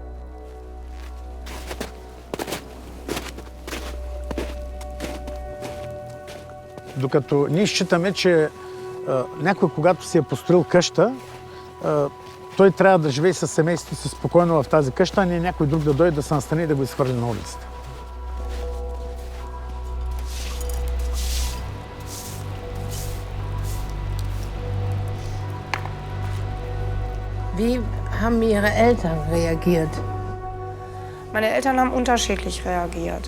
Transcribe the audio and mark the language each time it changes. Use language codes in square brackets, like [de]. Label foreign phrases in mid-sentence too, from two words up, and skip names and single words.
[bg] Докато ние считаме, че някой, когато си е построил къща, той трябва да живее със семейството си спокойно в тази къща, а не някой друг да дойде да се настани и да го изхвърли на улицата. [de] Wie haben Ihre Eltern reagiert? Meine Eltern haben unterschiedlich reagiert.